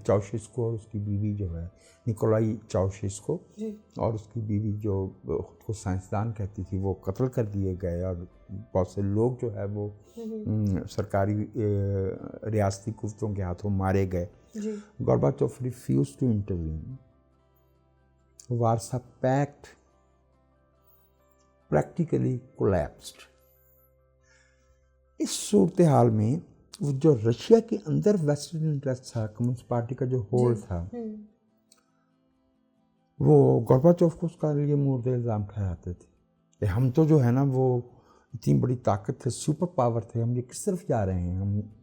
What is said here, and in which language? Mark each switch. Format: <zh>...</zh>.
<ur>چاؤشسکو اور اس کی بیوی جو ہے نکولائی چاؤشسکو اور اس کی بیوی جو خود کو سائنسدان کہتی تھی وہ قتل کر دیے گئے, اور بہت سے لوگ جو ہے وہ سرکاری ریاستی قوتوں کے ہاتھوں مارے گئے.</ur> <en>Gorbachev refused to intervene. Warsaw pact practically collapsed.</en> <ur>اس صورتحال میں جو رشیا کے اندر ویسٹرن انٹرسٹ تھا, کمیونسٹ پارٹی کا جو ہولڈ تھا, وہ گورباچوف کو اس کا لیے مورد الزام ٹھہراتے تھے کہ ہم تو جو ہے نا وہ اتنی بڑی طاقت تھے, سپر پاور تھے, ہم یہ کس طرف جا رہے ہیں ہم.</ur>